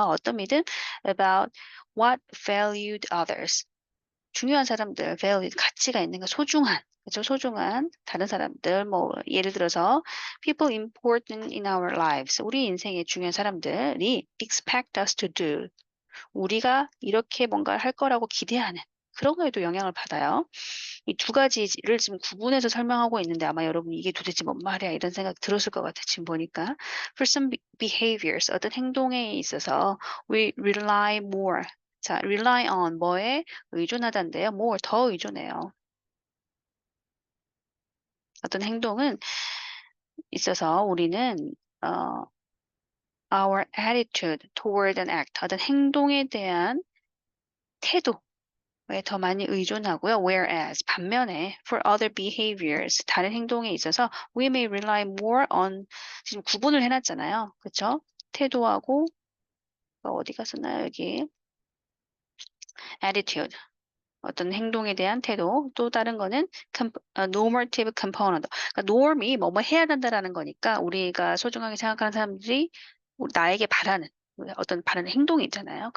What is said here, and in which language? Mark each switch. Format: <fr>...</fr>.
<ko>어떤 믿음?</ko> <en>About what valued others.</en> <ko>중요한 사람들, valued 가치가 있는 거, 소중한. 그죠? 소중한 다른 사람들, 뭐 예를 들어서</ko> <en>people important in our lives.</en> <ko>우리 인생에 중요한 사람들이</ko> <en>expect us to do.</en> <ko>우리가 이렇게 뭔가를 할 거라고 기대하는 그런 거에도 영향을 받아요. 이 두 가지를 지금 구분해서 설명하고 있는데 아마 여러분이 이게 도대체 뭔 말이야 이런 생각 들었을 것 같아 지금 보니까.</ko> <en>For some behaviors</en> <ko>어떤 행동에 있어서</ko> <en>we rely more.</en> <ko>자, rely on 뭐에 의존하다인데요. more 더 의존해요. 어떤 행동은 있어서 우리는 어,</ko> <en>our attitude toward an act</en> <ko>어떤 행동에 대한 태도 에 더 많이 의존하고요.</ko> <en>Whereas</en> <ko>반면에</ko> <en>for other behaviors</en> <ko>다른 행동에 있어서</ko> <en>we may rely more on</en> <ko>지금 구분을 해놨잖아요. 그렇죠? 태도하고 어디 갔었나요? 여기 attitude 어떤 행동에 대한 태도 또 다른 거는</ko> <en>normative component</en> <ko>그러니까 norm이 뭐뭐 해야 된다라는 거니까 우리가 소중하게 생각하는 사람들이 나에게 바라는 어떤 바라는 행동이 있잖아요.</ko>